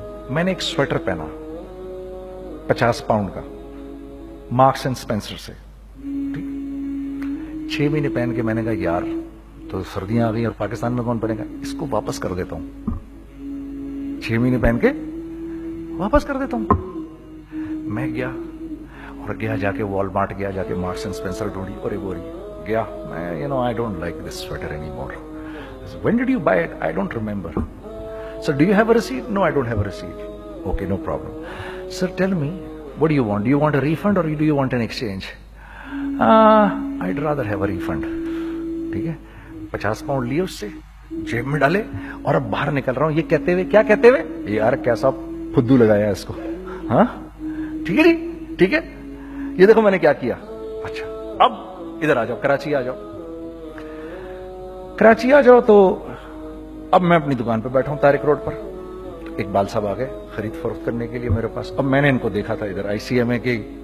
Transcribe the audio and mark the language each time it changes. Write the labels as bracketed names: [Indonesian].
[Urdu] میں نے ایک سویٹر پہنا 50 پاؤنڈ کا، مارکس اینڈ اسپینسر سے، 6 مہینے پہن کے میں نے کہا یار تو سردیاں آ گئی اور پاکستان میں کون پہنے گا، اس کو واپس کر دیتا ہوں، 6 مہینے پہن کے واپس کر دیتا ہوں۔ میں گیا جا کے وال مارٹ گیا، جا کے مارکس اینڈ اسپینسر ڈھونڈی اور ایک بوری گیا، میں [English] I don't like this sweater anymore. When did you buy it? I don't remember. Sir, do you have a receipt? No, I don't have a receipt. Okay, no problem. Sir, tell me, what do you want? Do you want a refund or do you want an exchange? I'd rather have a refund. [Urdu] ٹھیک ہے، 50 pound لیے اس سے، جیب میں ڈالے اور اب باہر نکل رہا ہوں، یہ کہتے ہوئے کیا کہتے ہوئے، یار کیسا فدو لگایا اس کو، ہاں ٹھیک ہے جی ٹھیک ہے، یہ دیکھو میں نے کیا کیا۔ اچھا اب ادھر آ جاؤ، کراچی آ جاؤ، کراچی آ جاؤ۔ تو اب میں اپنی دکان پہ بیٹھا ہوں طارق روڈ پر، اقبال صاحب آ گئے خرید فروخت کرنے کے لیے میرے پاس۔ اب میں نے ان کو دیکھا تھا ادھر ICMA کے